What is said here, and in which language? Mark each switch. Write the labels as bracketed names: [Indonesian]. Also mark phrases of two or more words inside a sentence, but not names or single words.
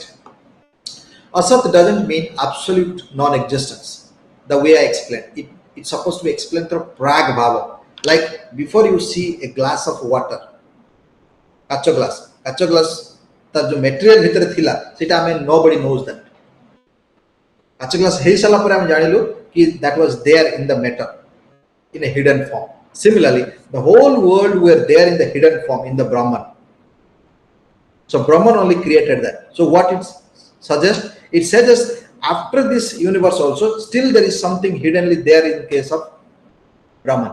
[English] Asat doesn't mean absolute non-existence. The way I explained it, it's supposed to be explained through prag bhava. Like before you see a glass of water, [Odia] କାଚ ଗ୍ଲାସ, ତାର ଯୋ ମେଟେରିଆଲ ଭିତର ଥିଲା, ସେଟା [English] nobody knows that. [Odia] ପାଞ୍ଚ ଗ୍ଲାସ ହେଇସାରିଲା ପରେ ଆମେ ଜାଣିଲୁ କି [English] that was there in the matter in a hidden form. Similarly, the whole world were there in the hidden form in the Brahman. So Brahman only created that. So what it suggests? It suggests after this universe also still there is something hiddenly there in case of Brahman.